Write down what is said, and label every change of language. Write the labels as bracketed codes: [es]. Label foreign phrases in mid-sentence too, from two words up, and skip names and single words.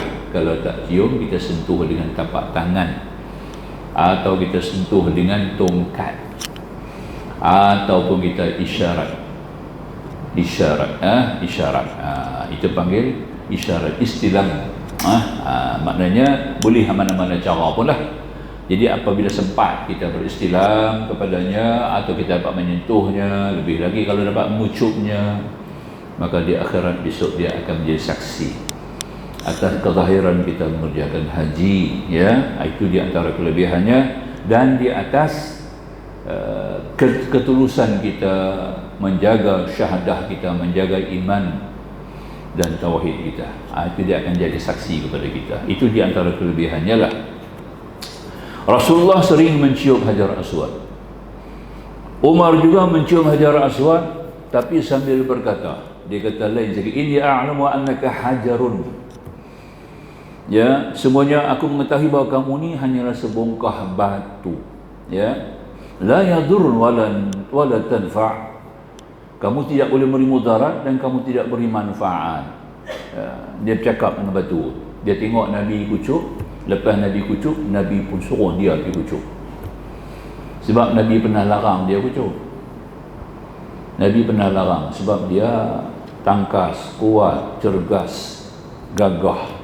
[ms] Kalau tak cium, kita sentuh dengan tapak tangan, atau kita sentuh dengan tongkat, ataupun kita isyarat. Itu panggil isyarat, istilam. Maknanya boleh mana-mana cara pun lah. Jadi apabila sempat kita beristilam kepadanya, atau kita dapat menyentuhnya, lebih lagi kalau dapat mengucupnya, maka di akhirat besok dia akan menjadi saksi atas kezahiran kita mengerjakan haji, ya. Itu di antara kelebihannya. Dan di atas ketulusan kita menjaga syahadah kita, menjaga iman dan tauhid kita. Itu dia akan jadi saksi kepada kita. Itu di antara kelebihannya lah. Rasulullah sering mencium Hajar Aswad. Umar juga mencium Hajar Aswad, tapi sambil berkata, dia kata lain sekali, [ar] inni a'lamu annaka hajarun. [ms] Ya, semuanya aku mengetahui bahawa kamu ni hanyalah sebongkah batu. Ya, [ar] la yadur wala tanfa'. [ms] Kamu tidak boleh beri mudarat dan kamu tidak beri manfaat. Ya, dia bercakap dengan batu. Dia tengok Nabi kucuk, lepas Nabi kucuk, Nabi pun suruh dia pergi kucuk. Sebab Nabi pernah larang dia kucuk. Nabi pernah larang sebab dia tangkas, kuat, cergas, gagah.